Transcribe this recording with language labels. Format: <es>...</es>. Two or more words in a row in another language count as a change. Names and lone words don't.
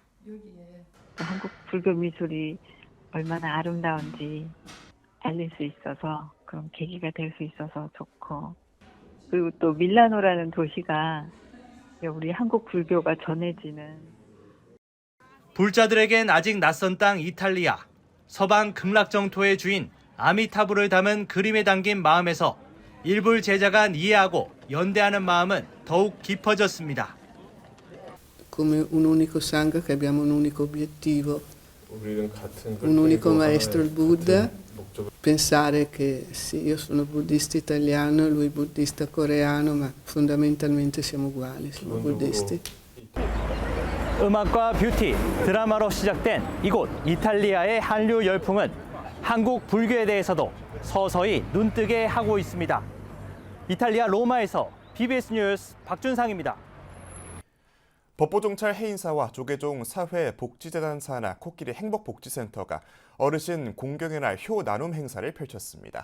<ko>한국 불교 미술이 얼마나 아름다운지 알릴 수 있어서 그런 계기가 될 수 있어서 좋고, 그리고 또 밀라노라는 도시가 우리 한국 불교가 전해지는 불자들에겐 아직 낯선 땅 이탈리아, 서방 극락정토의 주인 아미타불을 담은 그림에 담긴 마음에서 일불 제자가 이해하고 연대하는 마음은 더욱 깊어졌습니다.</ko> <it>Come un unico sangha che abbiamo un unico obiettivo,</it> <ko>우리는 같은 걸</ko> <it>un unico</it> <ko>끌고</ko> <it>maestro, il</it> <ko>하나의</ko> <it>Buddha.</it> <ko>같은 목적을</ko> <it>Pensare che sì, io sono buddista italiano, lui buddista coreano, ma fondamentalmente siamo uguali, siamo buddisti.</it> <ko>음악과 뷰티, 드라마로 시작된 이곳 이탈리아의 한류 열풍은 한국 불교에 대해서도 서서히 눈뜨게 하고 있습니다. 이탈리아 로마에서 BBS 뉴스 박준상입니다. 법보종찰 해인사와 조계종 사회복지재단 산하 코끼리 행복복지센터가 어르신 공경의 날 효 나눔 행사를 펼쳤습니다.</ko>